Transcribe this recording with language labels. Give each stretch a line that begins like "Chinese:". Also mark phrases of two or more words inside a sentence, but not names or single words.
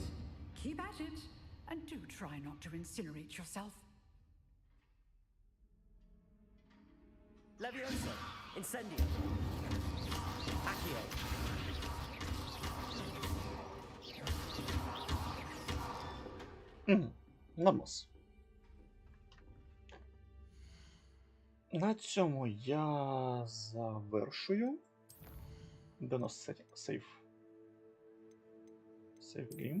English: Keep at it. And do try not to incinerate yourself. Levioso. Incendio. Accio.
Ukrainian: Нормас. На цьому я завершую. Де у нас сейф?
English: save game.